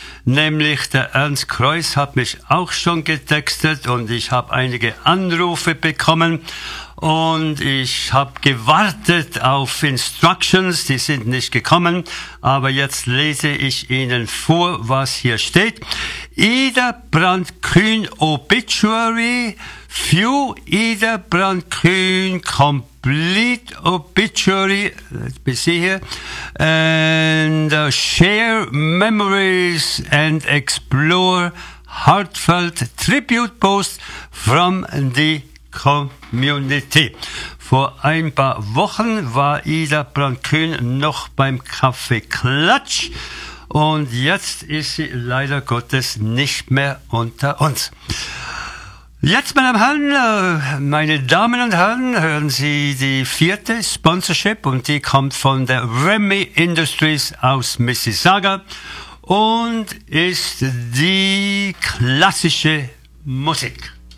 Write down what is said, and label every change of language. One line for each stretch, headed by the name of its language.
German: Nämlich der Ernst Kreuz hat mich auch schon getextet und ich habe einige Anrufe bekommen und ich habe gewartet auf Instructions, die sind nicht gekommen, aber jetzt lese ich Ihnen vor, was hier steht.
English: Ida Brandt Kühn Obituary, few Ida Brandt Kühn complete obituary, let me see here, and share memories and explore heartfelt tribute posts from the Community.
German: Vor ein paar Wochen war Ida Brandt Kühn noch beim Kaffee Klatsch und jetzt ist sie leider Gottes nicht mehr unter uns. Jetzt, meine Damen und Herren, hören Sie die vierte Sponsorship und die kommt von der Remy Industries aus Mississauga und ist die klassische Musik.